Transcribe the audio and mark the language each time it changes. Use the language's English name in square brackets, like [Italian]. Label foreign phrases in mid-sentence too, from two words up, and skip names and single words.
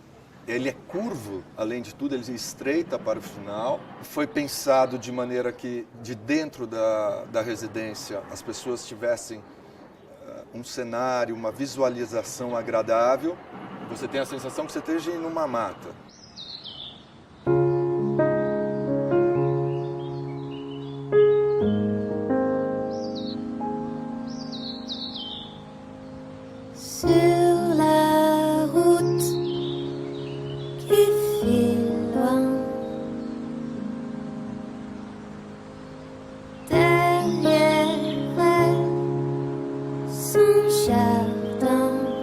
[Portuguese] Ele é curvo, além de tudo, ele estreita para o final. Foi pensado de maneira que, de dentro da residência, as pessoas tivessem um cenário, uma visualização agradável. Você tem a sensação que você esteja em uma mata. [French] Sur la route qui file loin, derrière elle, son jardin.